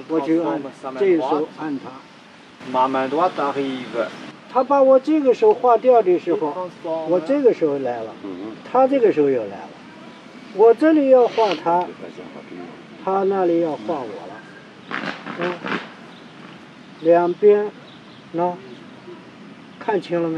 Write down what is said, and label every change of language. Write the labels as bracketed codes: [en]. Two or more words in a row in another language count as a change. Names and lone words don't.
[zh] 我就按 [fr] transforme sa [zh] 这 [fr] main [zh] 手 [fr] droite, [zh] 按他。 [fr] ma main droite arrive. [zh] 他把我这个手划掉的时 [fr] Il [zh] 候， [fr] transforme. [zh] 我这个手来了，他这个手又来了。我这里要画他，他那里要画我了。两边，喏，看清了没？